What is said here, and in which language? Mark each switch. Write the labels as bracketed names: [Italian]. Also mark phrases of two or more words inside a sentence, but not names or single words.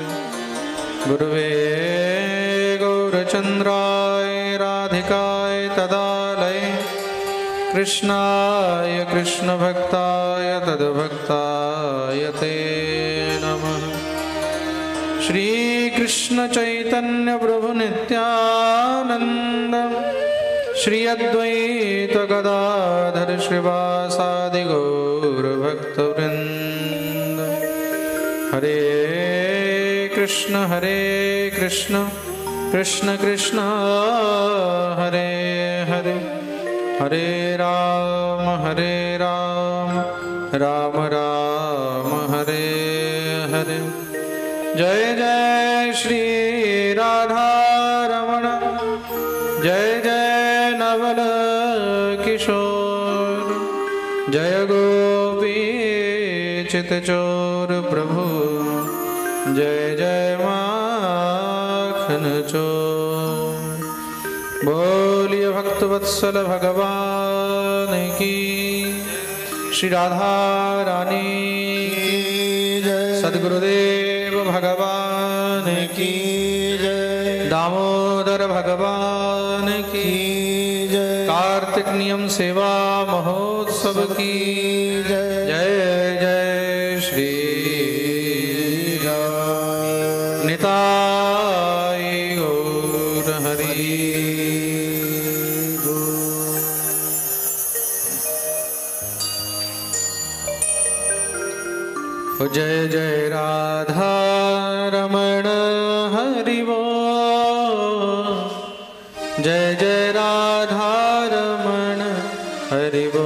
[Sanskrit] गुरुवे गौरचन्द्राय राधिकाय तदालये कृष्णाय कृष्णभक्ताय तद्भक्ताय ते नमः। श्रीकृष्णचैतन्यप्रभुनित्यानन्द श्री अद्वैत गदाधर श्रीवासादि गौरभक्तवृन्द। हरे कृष्ण कृष्ण कृष्ण हरे हरे, हरे राम राम राम हरे हरे। [Hindi] जय जय श्री राधा रमण, जय जय नवल किशोर, जय गोपी चितचोर प्रभु, जय जय माखन चोर। बोलिए भक्तवत्सल भगवान की, श्री राधा रानी जय, सद्गुरुदेव भगवान की जय, दामोदर भगवान की जय, कार्तिक नियम सेवा महोत्सव की जय। जय जय श्री राम, निताय गौर हरि बोल। जय जय राधा रमण हरि बोल, जय जय राधा रमण हरि